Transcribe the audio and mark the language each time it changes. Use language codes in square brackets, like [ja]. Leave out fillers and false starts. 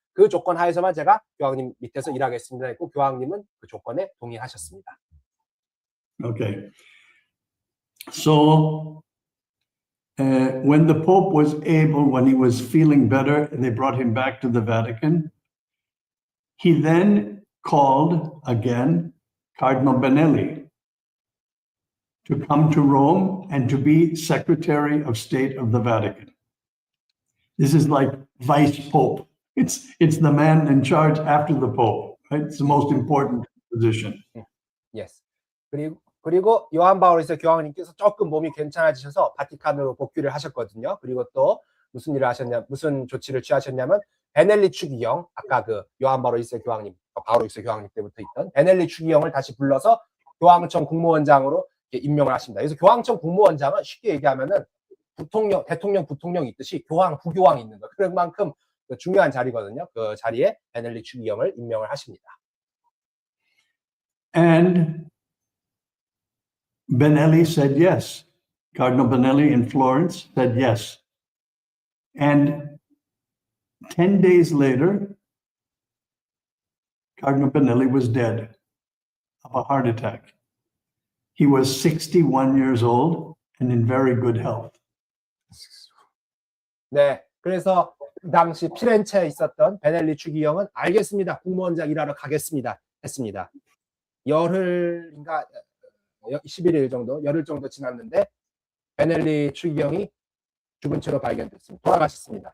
[ko] 그 조건 하에서만 제가 교황님 밑에서 일하겠습니다 했고 교황님은 그 조건에 동의하셨습니다. [en] Okay. So when the Pope was able, when he was feeling better, they brought him back to the Vatican. He then called again Cardinal Benelli to come to Rome and to be Secretary of State of the Vatican. This is like Vice Pope. It's the man in charge after the Pope, right? It's the most important position. Yes. [ko] 그리고 요한 바오로1세 교황님께서 조금 몸이 괜찮아지셔서 바티칸으로 복귀를 하셨거든요. 그리고 또 무슨 조치를 취하셨냐면 베넬리 추기경, 아까 그 요한 바오로1세 교황님, 바오로1세 교황님 때부터 있던 베넬리 추기경을 다시 불러서 교황청 국무원장으로 임명을 하십니다. 그래서 교황청 국무원장은 쉽게 얘기하면은 대통령, 부통령이 있듯이 교황, 부교황이 있는 거. 그런 만큼 중요한 자리거든요. 그 자리에 베넬리 추기경을 임명을 하십니다. And Benelli said yes. Cardinal Benelli in Florence said yes. And 10 days later, Cardinal Benelli was dead of a heart attack. He was 61 years old and in very good health. 네, 그래서 그 당시 피렌체에 있었던 베넬리 추기경은 알겠습니다. 국무원장 일하러 가겠습니다. 했습니다. 열흘인가 11일 정도, 열흘 정도 지났는데 베넬리 추기경이 죽은 채로 발견됐습니다. 돌아가셨습니다.